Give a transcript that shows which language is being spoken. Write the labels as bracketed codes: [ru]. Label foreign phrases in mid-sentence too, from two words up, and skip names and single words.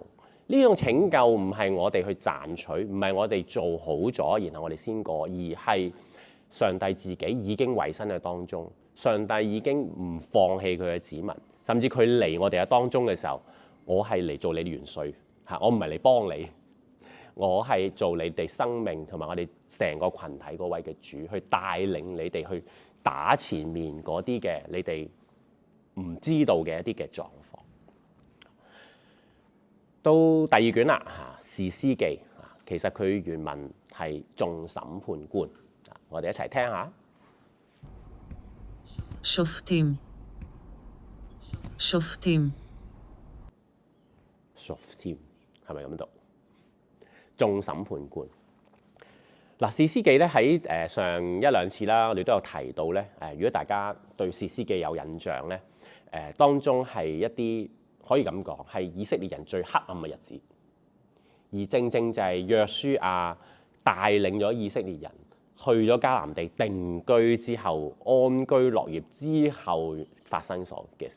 [yue] 呢種拯救唔係我哋去賺取，唔係我哋做好咗，然後我哋先過，而係上帝自己已經委身喺當中，上帝已經唔放棄佢嘅子民，甚至佢嚟我哋嘅當中嘅時候，我係嚟做你嘅元帥嚇，我唔係嚟幫你，我係做你哋生命同埋我哋成個群體嗰位嘅主，去帶領你哋去打前面嗰啲嘅你哋唔知道嘅一啲嘅狀況。到第二卷啦，士師記，其實佢原文係眾審判官，我哋一齊聽下。 [he] שופטים, שופטים, [yue] Shoftim 係咪咁讀？眾審判官。嗱，士師記咧喺上一兩次啦，我哋都有提到咧。如果大家對士師記有印象咧，當中係一啲可以咁講係以色列人最黑暗嘅日子，而正正就係約書亞帶領咗以色列人去咗迦南地定居之後，安居樂業之後發生所嘅事。